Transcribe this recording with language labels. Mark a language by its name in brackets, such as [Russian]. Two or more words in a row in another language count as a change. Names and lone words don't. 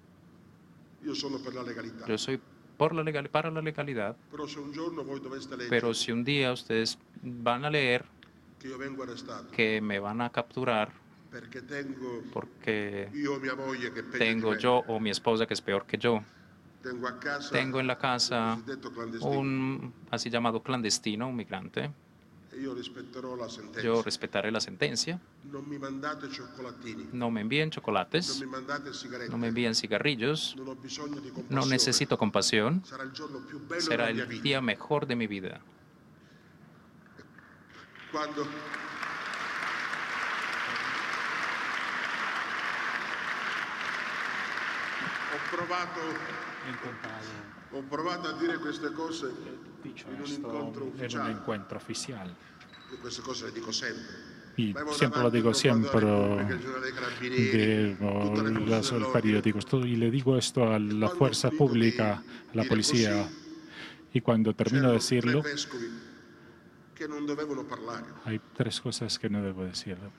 [Spanish] Yo soy para la legalidad, pero si un día ustedes van a leer que me van a capturar porque tengo yo o mi esposa que es peor que yo, tengo en la casa un así llamado clandestino, un migrante. Yo respetaré la sentencia. No me envíen chocolates, no me envíen cigarrillos, no necesito compasión. Será el día mejor de mi vida. [Italian] Ho provato a dire queste cose in un incontro ufficiale. [Spanish] En un encuentro oficial. [Italian] Queste cose le dico sempre. [Spanish] Y siempre lo digo, siempre digo los periódicos, y le digo esto a la fuerza pública, a la policía, y cuando termino de decirlo, hay 3 cosas que no debo decir.